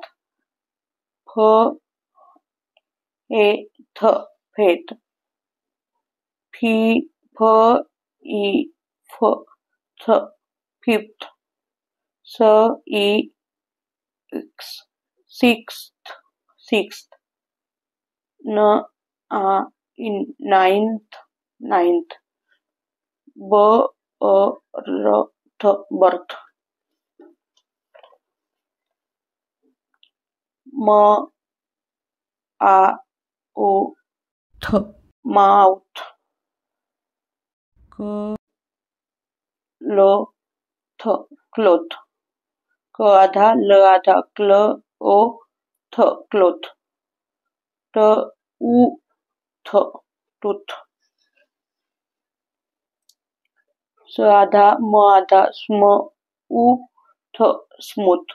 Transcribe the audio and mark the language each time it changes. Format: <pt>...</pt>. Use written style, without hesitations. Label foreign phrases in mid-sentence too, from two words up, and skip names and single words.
<en>f th faith. fi f th fifth. s sixth. n ninth. birth, birth. mouth, mouth. क्लोथ।</en> <hi>क आधा ल आधा क्ल ओ थ क्लोथ।</hi> <en>t u th tooth.</en> <hi>स आधा म आधा स्म उ थ स्मूथ।</hi>